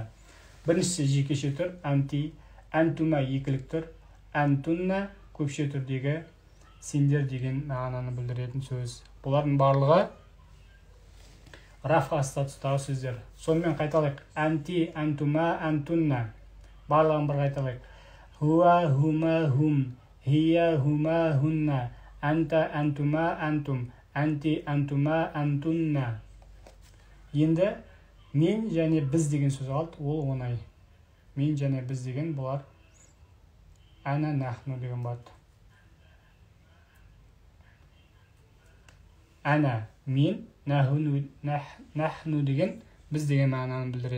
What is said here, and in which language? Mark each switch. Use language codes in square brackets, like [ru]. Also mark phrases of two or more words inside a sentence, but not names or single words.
[kk] Біріншісі жекеше түр, анти, антума екілік түр, антунна көпше түрдегі сендер деген мағынаны білдіретін сөз. Бұлардың барлығы рафға статустағы сөздер. Сонымен қайталайық. [ar] أنتِ، أنتما، أنتن. [kk] Барлығын бір қайталайық. [ar] هو، هما، هم. هي، هما، هن. أنت، أنتما، أنتم. أنتِ، أنتما، أنتن. [kk] Енді мен және біз деген сөз алды. Ол оңай. Мен және біз деген бұлар [ar] أنا نحن [kk] деген болады. Әна мен, нахну деген біз деген мағынаны білдіреді.